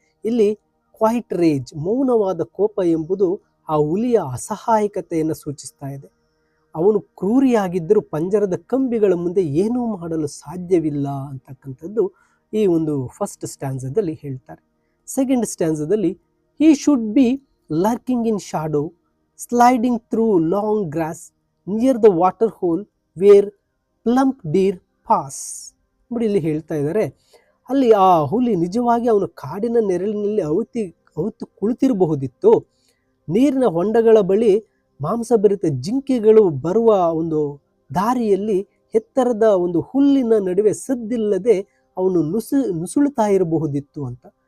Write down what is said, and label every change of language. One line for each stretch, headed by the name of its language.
Kannada: ಇಲ್ಲಿ ಕ್ವೈಟ್ ರೇಜ್, ಮೌನವಾದ ಕೋಪ ಎಂಬುದು ಆ ಹುಲಿಯ ಅಸಹಾಯಕತೆಯನ್ನು ಸೂಚಿಸ್ತಾ ಇದೆ. ಅವನು ಕ್ರೂರಿಯಾಗಿದ್ದರೂ ಪಂಜರದ ಕಂಬಿಗಳ ಮುಂದೆ ಏನೂ ಮಾಡಲು ಸಾಧ್ಯವಿಲ್ಲ ಅಂತಕ್ಕಂಥದ್ದು ಈ ಒಂದು ಫಸ್ಟ್ ಸ್ಟ್ಯಾನ್ಸದಲ್ಲಿ ಹೇಳ್ತಾರೆ. Second ಸ್ಟ್ಯಾನ್ಸದಲ್ಲಿ,
English: He should be lurking in shadow, sliding through long grass near the water hole where plump deer pass.
Kannada: ನೋಡಿ ಇಲ್ಲಿ ಹೇಳ್ತಾ ಇದ್ದಾರೆ, ಅಲ್ಲಿ ಆ ಹುಲಿ ನಿಜವಾಗಿ ಅವನು ಕಾಡಿನ ನೆರಳಿನಲ್ಲಿ ಅವತ್ತು ಕುಳಿತಿರಬಹುದಿತ್ತು. ನೀರಿನ ಹೊಂಡಗಳ ಬಳಿ ಮಾಂಸಭರಿತ ಜಿಂಕೆಗಳು ಬರುವ ಒಂದು ದಾರಿಯಲ್ಲಿ ಎತ್ತರದ ಒಂದು ಹುಲ್ಲಿನ ನಡುವೆ ಸದ್ದಿಲ್ಲದೆ ಅವನು ನುಸುಳುತ್ತಾ ಇರಬಹುದಿತ್ತು ಅಂತ.